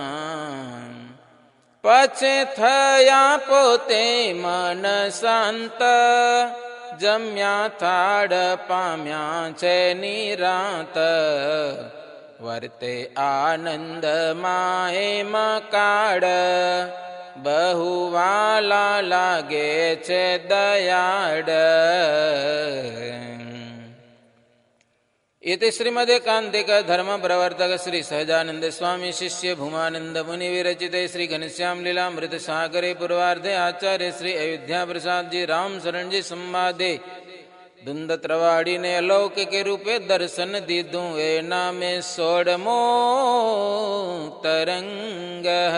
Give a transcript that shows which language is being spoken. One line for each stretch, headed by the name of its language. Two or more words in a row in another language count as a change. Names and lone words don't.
Gujarati: પછી થયા પોતે મન શાંત, જમ્યા થાળ પામ્યા છે નિરાંત. વર્તે આનંદમાં એમ કાળ, બહુ વાલા લાગે છે દયાળ.
Sanskrit: इति श्रीमदेकान्तिक धर्म प्रवर्तक श्री सहजानंद स्वामी शिष्य भूमानंद मुनि विरचिते श्री घनश्याम लीलामृत सागरे पूर्वार्धे आचार्य श्री अयोध्या प्रसाद जी राम शरण जी संवादे धुंधत्रवाड़ी
Gujarati: ને અલૌકિક રૂપે દર્શન દીધું, એ નામે 16મો તરંગ.